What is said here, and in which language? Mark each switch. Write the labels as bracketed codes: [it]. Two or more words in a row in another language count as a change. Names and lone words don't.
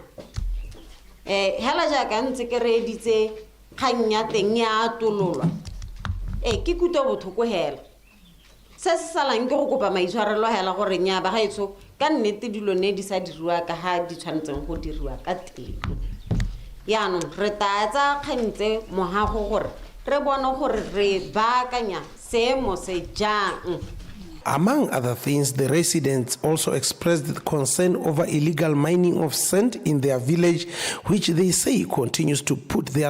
[tn] hela jaaka ntse ke re editse kgang ya teng ya atololwa ke kuto bothoko hela se se salang ke go kopa maitshwarelo hela gore nya ba gaetso ka nnete dilo ne di sa diriwa ka ha di tshwanetseng go diriwa ka teng yaanong re taetsa kgantse mohago gore re bone gore re baakanya seemo se jang. [en] Among other things, the residents also expressed concern over illegal mining of sand in their village, which they say continues to put their